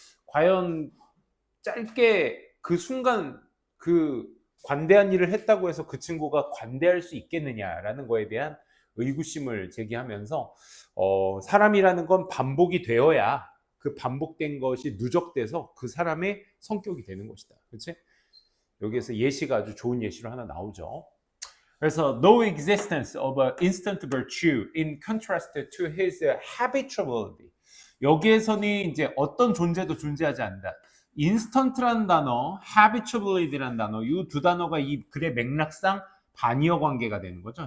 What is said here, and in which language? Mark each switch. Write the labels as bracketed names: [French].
[Korean] 과연 짧게 그 순간 그 관대한 일을 했다고 해서 그 친구가 관대할 수 있겠느냐라는 거에 대한 의구심을 제기하면서 사람이라는 건 반복이 되어야 그 반복된 것이 누적돼서 그 사람의 성격이 되는 것이다. 그렇지? 여기에서 예시가 아주 좋은 예시로 하나 나오죠. 그래서 [English] no existence of an instant virtue in contrast to his habituality. [Korean] 여기에서는 이제 어떤 존재도 존재하지 않는다. 인스턴트라는 단어, habituality라는 단어, 이 두 단어가 이 글의 맥락상 반이어 관계가 되는 거죠.